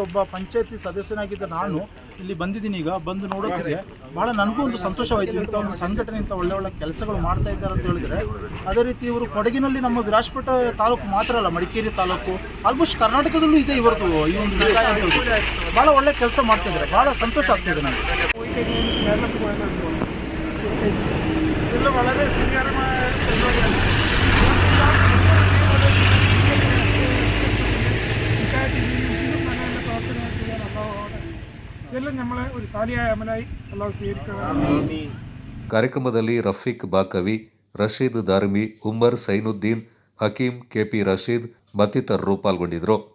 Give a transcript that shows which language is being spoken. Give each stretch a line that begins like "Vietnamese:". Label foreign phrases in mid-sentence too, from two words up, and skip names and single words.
Kannada: ಒಬ್ಬ ಪಂಚಾಯತಿ ಸದಸ್ಯನಾಗಿದ್ದ ನಾನು ಇಲ್ಲಿ ಬಂದಿದ್ದೀನಿ. ಈಗ ಬಂದು ನೋಡೋದಕ್ಕೆ ಭಾಳ ನನಗೂ ಒಂದು ಸಂತೋಷವಾಯಿತು. ಇಂಥ ಒಂದು ಸಂಘಟನೆ ಇಂಥ ಒಳ್ಳೆ ಕೆಲಸಗಳು ಮಾಡ್ತಾ ಇದ್ದಾರೆ ಅಂತ ಹೇಳಿದರೆ. ಅದೇ ರೀತಿ ಇವರು ಕೊಡಗಿನಲ್ಲಿ ನಮ್ಮ ವಿರಾಜಪೇಟೆ ತಾಲೂಕು ಮಾತ್ರ ಅಲ್ಲ, ಮಡಿಕೇರಿ ತಾಲೂಕು, ಆಲ್ಮೋಸ್ಟ್ ಕರ್ನಾಟಕದಲ್ಲೂ ಇದೆ ಇವರದ್ದು ಈ ಒಂದು ವಿಕಾಯ ಅಂತ ಹೇಳಿದ್ರೆ. ಭಾಳ ಒಳ್ಳೆ ಕೆಲಸ ಮಾಡ್ತಾ ಇದ್ದಾರೆ. ಭಾಳ ಸಂತೋಷ ಆಗ್ತಾಯಿದೆ ನನಗೆ.
Malayalam: വളരെ സ്വീകാര്യമായ ഇതെല്ലാം നമ്മളെ ഒരു സാലിയായ അമലായി അല്ലാഹു സ്വീകരിക്കുക.
Kannada: ಕಾರ್ಯಕ್ರಮದಲ್ಲಿ ರಫೀಕ್ ಬಾಕವಿ, ರಶೀದ್ ದಾರ್ಮಿ, ಉಮರ್ ಸೈನುದ್ದೀನ್, ಹಕೀಂ, ಕೆಪಿ ರಶೀದ್ ಮತ್ತಿತರರು ಪಾಲ್ಗೊಂಡಿದ್ದರು.